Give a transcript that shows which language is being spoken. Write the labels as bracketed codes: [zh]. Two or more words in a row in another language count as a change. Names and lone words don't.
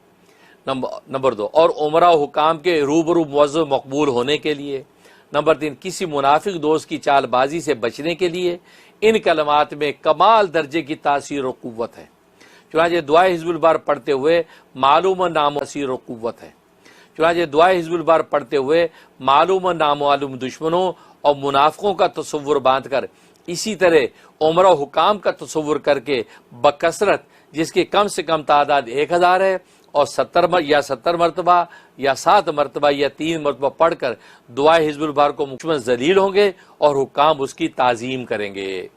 [ur] نمبر 2، اور عمرہ و حکام کے روبرو معزز مقبول ہونے کے لیے۔ نمبر 3، کسی منافق دوست کی چال بازی سے بچنے کے لیے ان کلمات میں کمال درجے کی تاثیر و قوت ہے۔ چنانچہ دعائے حزب البر پڑھتے ہوئے معلوم و نامعصیر و قوت ہے۔ چنانچہ دعائے حزب البر پڑھتے ہوئے معلوم و نامعلوم دشمنوں اور منافقوں کا تصور باندھ کر، اسی طرح عمرہ و حکام کا تصور کر کے بکثرت جس کی کم سے کم تعداد 1000 ہے، اور 70 مرتبہ یا 7 مرتبہ یا 3 مرتبہ پڑھ کر دعائے حزب البر کو دشمن ذلیل ہوں گے اور حکام اس کی تعظیم کریں گے۔